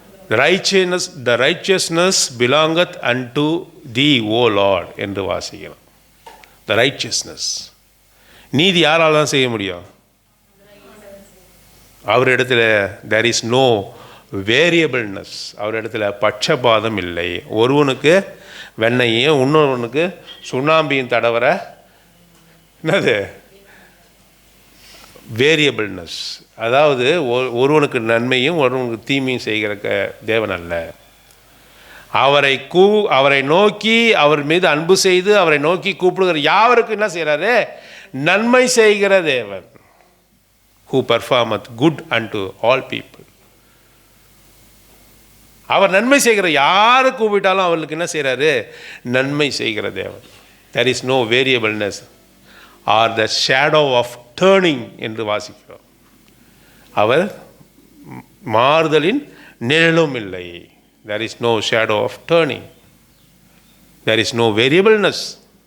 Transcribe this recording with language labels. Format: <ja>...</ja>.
<en>The righteousness belongeth unto thee, O Lord</en> <ta>என்று வாசிக்கிறோம்.</ta> <en>The righteousness.</en> <ta>நீதி யாரால் தான் செய்ய முடியும்? அவரிடத்துல</ta> <en>there is no variableness.</en> <ta>அவரிடத்துல பட்சபாதம் இல்லை. ஒருவனுக்கு வெண்ணையும் இன்னொருவனுக்கு சுண்ணாம்பியும் தடவர என்னது? வேரியபிள்னஸ். அதாவது ஒருவனுக்கு நன்மையும் ஒருவனுக்கு தீமையும் செய்கிற தேவன் அல்ல. அவரை நோக்கி அவர் மீது அன்பு செய்து அவரை நோக்கி கூப்பிடுகிற யாவருக்கு என்ன செய்கிறாரு? நன்மை செய்கிற தேவன்.</ta> <en>who performeth good unto all people.</en> <ta>அவர் நன்மை செய்கிற யாரு கூப்பிட்டாலும் அவர்களுக்கு என்ன செய்கிறாரு? நன்மை செய்கிற தேவன்.</ta> <en>there is no variableness or the shadow of turning</en> <ta>என்று வாசிக்கிறோம். அவர் மாறுதலின் நிழலும் இல்லை.</ta> <en>there is no shadow of turning. there is no variableness.</en>